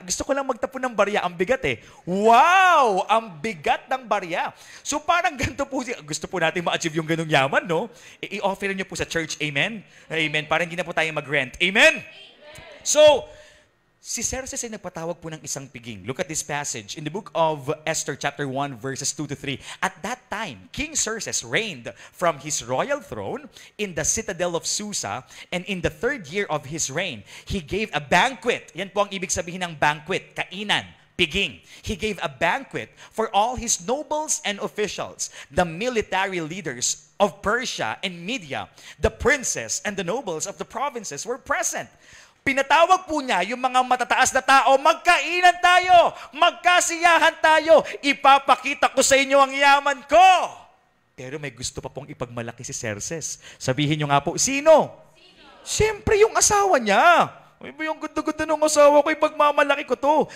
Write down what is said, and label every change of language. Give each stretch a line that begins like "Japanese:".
Filipino: Gusto ko lang magtapon ng barya. Ang bigat eh. Wow! Ang bigat ng barya. So parang ganito po, gusto po natin ma-achieve yung ganung yaman, no? I-offer nyo po sa church. Amen? Amen. Parang hindi na po tayo mag-rent. Amen? So, si Xerxes ay nagpatawag po ng isang piging.
English: Look at this passage in the book of Esther chapter 1 verses 2 to 3. At that time, King Xerxes reigned from his royal throne in the citadel of Susa, and in the 3rd year of his reign, he gave a banquet.
Filipino: Yan po ang ibig sabihin ng banquet, kainan, piging.
English: He gave a banquet for all his nobles and officials, the military leaders of Persia and Media, the princes and the nobles of the provinces were present.
Filipino: Pinatawag po niya yung mga matataas na tao, magkainan tayo, magkasiyahan tayo, ipapakita ko sa inyo ang yaman ko. Pero may gusto pa pong ipagmalaki si Xerxes. Sabihin niyo nga po, sino? Siyempre yung asawa niya. Ay ba yung ganda-ganda ng asawa ko, ipagmamalaki ko to.